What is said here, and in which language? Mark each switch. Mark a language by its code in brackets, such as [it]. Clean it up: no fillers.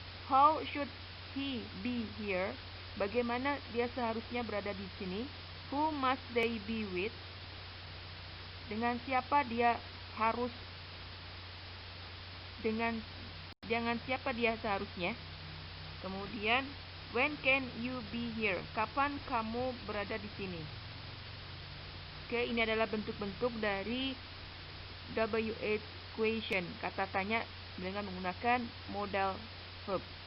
[en] How should he be here? [id] Bagaimana dia seharusnya berada di sini? [en] Who must they be with? [id] Dengan siapa dia harus dengan siapa dia seharusnya. Kemudian, [en] when can you be here? [id] Kapan kamu berada di sini? Oke, ini adalah bentuk-bentuk dari WH question, kata tanya dengan menggunakan modal verb.